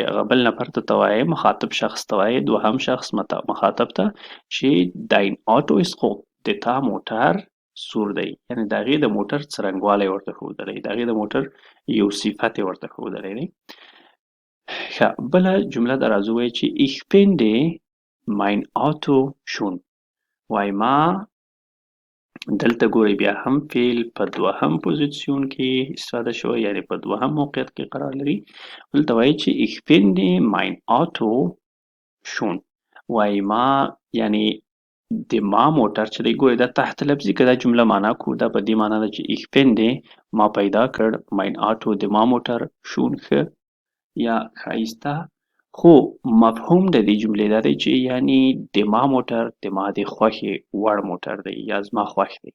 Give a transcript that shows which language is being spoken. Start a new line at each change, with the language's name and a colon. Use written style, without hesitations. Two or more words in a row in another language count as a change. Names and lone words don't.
Pashto: هغه بل نفر ته وایي، مخاطب شخص ته وایي، دوهم شخص مخاطب ته چې
German: Dein Auto ist rot.
Pashto: د تا موټر سور دی. یعنې د هغې د موټر څرنګوالی ورته ښودلی، د هغې د موټر یو صفت یې ورته ښودلی دی. ښه، بله جمله ده راځو وایي چې
German: Ich finde mein Auto schön.
Pashto: وایي ما دلته ګورئ بیا هم فعل په دوهم پوزیسیون کې استفاده شوی یعنې په دوهم موقعیت کې قرار لري. دلته وایي چې
German: Ich finde mein Auto schön.
Pashto: وایي ما یعنې د ما موټر چې دی ګورئ دا تحت لفظي که دا جمله معنا کو دا په دې معنا ده چې
German: Ich finde
Pashto: ما پیدا کړ
German: mein Auto
Pashto: د ما موټر schön ښه یا ښایسته. خو مفهوم د دې جملې دا دی چې یعنی د ما موټر د ما د خوښې وړ موټر دی یا زما خوښ دی.